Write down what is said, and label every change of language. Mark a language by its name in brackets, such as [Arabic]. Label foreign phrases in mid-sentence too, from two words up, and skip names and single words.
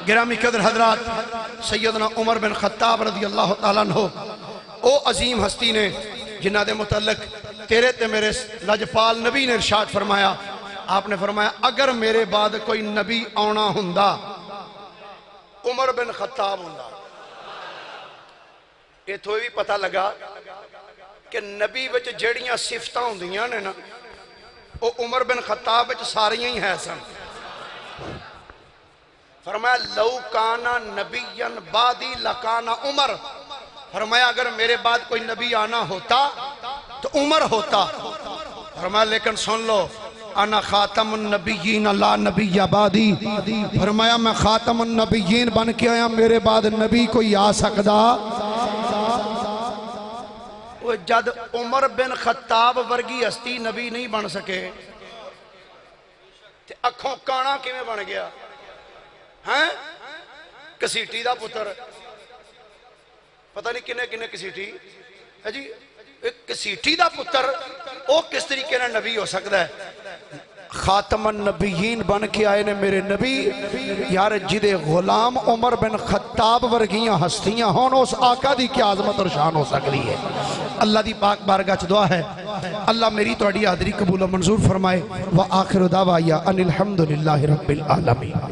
[Punjabi] گرامی قدر حضرات، سیدنا عمر بن خطاب رضی اللہ تعالیٰ عنہ او عظیم ہستی نے جنہ دے متعلق تیرے تے میرے لجپال نبی نے ارشاد فرمایا، آپ نے فرمایا اگر میرے بعد کوئی نبی آنا ہوندا عمر بن خطاب ہوندا۔ یہ تو بھی پتہ لگا کہ نبی وچ جڑیاں صفتاں ہوندیاں نے نا او عمر بن خطاب وچ ساریاں ہی ہے سن۔ [Urdu] فرمایا [Arabic] لو کانا نبیًا بعدی لکانا عمر، [Urdu] فرمایا اگر میرے بعد کوئی نبی آنا ہوتا تو عمر ہوتا۔ [Punjabi] فرمایا لیکن سن لو [Arabic] انا خاتم النبیین لا نبی بعدی، [Punjabi] فرمایا میں خاتم النبیین بن کے آیا، میرے بعد نبی کوئی آ سکدا۔ وہ جد عمر بن خطاب ورگی ہستی نبی نہیں بن سکے تے اکھوں کانا کیویں بن گیا؟ ہاں کسیٹی دا پتر، پتہ نہیں کنے کنے کسیٹی ہے جی، ایک کسیٹی دا پتر او کس طریقے نے نبی ہو سکتا ہے؟ خاتم النبیین بن کے آئے نے میرے نبی یار، جدے غلام عمر بن خطاب ورگیاں ہستیاں ہون اس آقا دی کیا عظمت اور شان ہو سکتی ہے۔ اللہ دی پاک بارگاہ چ دعا ہے اللہ میری توڑی حاضری قبول و منظور فرمائے۔ [Arabic] وآخر دعوایا ان الحمدللہ رب العالمین۔